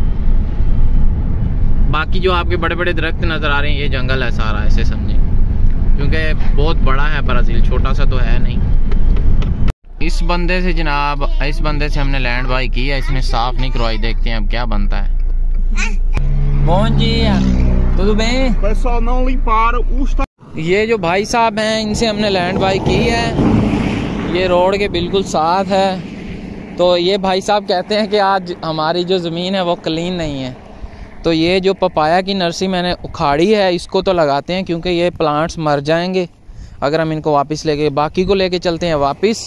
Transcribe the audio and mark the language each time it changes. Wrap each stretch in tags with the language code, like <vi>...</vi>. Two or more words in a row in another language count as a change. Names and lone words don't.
<ur>باقی جو آپ کے بڑے بڑے درخت نظر آ رہے ہیں، یہ جنگل ہے سارا، ایسے سمجھیں، کیونکہ بہت بڑا ہے برازیل، چھوٹا سا تو ہے نہیں. اس بندے سے جناب، اس بندے سے ہم نے</ur> <en>land buy</en> <ur>کی ہے، اس نے صاف نہیں کروائی. دیکھتے ہیں اب کیا بنتا ہے.</ur> <pt>bom dia tudo bem? Pessoal, não limparam os...</pt> <ur>یہ جو بھائی صاحب ہیں ان سے ہم نے</ur> <en>land buy</en> <ur>کی ہے، یہ روڈ کے بالکل ساتھ ہے. تو یہ بھائی صاحب کہتے ہیں کہ آج ہماری جو زمین ہے وہ کلین نہیں ہے، تو یہ جو پپایا کی نرسری میں نے اکھاڑی ہے اس کو تو لگاتے ہیں، کیونکہ یہ پلانٹس مر جائیں گے اگر ہم ان کو واپس لے کے باقی کو لے کے چلتے ہیں واپس.</ur>